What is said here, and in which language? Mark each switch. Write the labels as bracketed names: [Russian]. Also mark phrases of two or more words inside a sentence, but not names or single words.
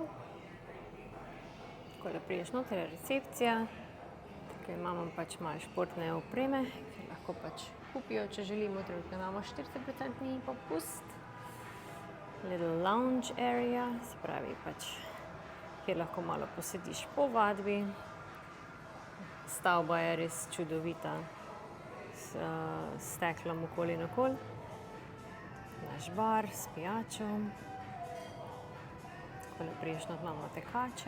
[Slovenian] Takole priješ noter, je recepcija. Tukaj imamo pač malo športne opreme, ki lahko pač kupijo, če želimo. Trenutno imamo 40% popust. [English] Little lounge area, [Slovenian] se pravi pač, kjer lahko malo posediš po vadbi. Stavba je res čudovita, s steklom okoli in okoli. Naš bar s pijačo. Takole priješ not imamo tekače.